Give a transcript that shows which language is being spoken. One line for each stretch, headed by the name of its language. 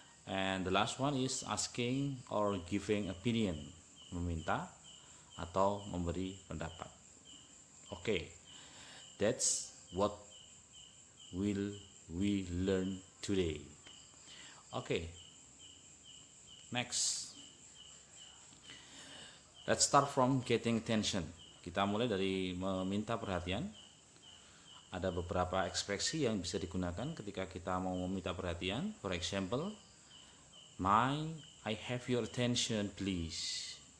English: And the last one is asking or giving opinion,
Indonesian: meminta atau memberi pendapat.
English: Okay, that's what will we learn today. Okay, next, let's start from getting attention.
Indonesian: Kita mulai dari meminta perhatian. Ada beberapa ekspresi yang bisa digunakan ketika kita mau meminta perhatian.
English: For example, I have your attention please.